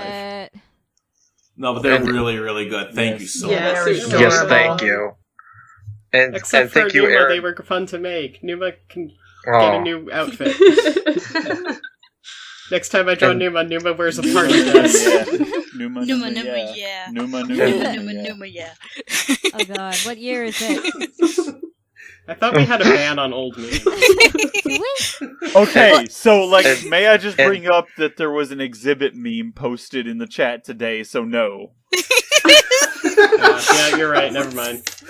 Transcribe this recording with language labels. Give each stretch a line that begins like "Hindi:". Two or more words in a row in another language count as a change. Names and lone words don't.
English: it. No, but they're really, really good. Thank you so Yeah, much. they're Yes, adorable. thank you. And Except for thank you, Numa, Erin. they were fun to make. Numa can get Oh. a new outfit. Next time I draw And- Numa wears a party dress. Numa, Numa, Numa, yeah. Numa, Numa, Numa, Numa, yeah. Numa, yeah. Oh god, what year is it? I thought we had a ban on old memes. Okay, so like, And- may I just and- bring up that there was an exhibit meme posted in the chat today? So no. Yeah, you're right. Never mind.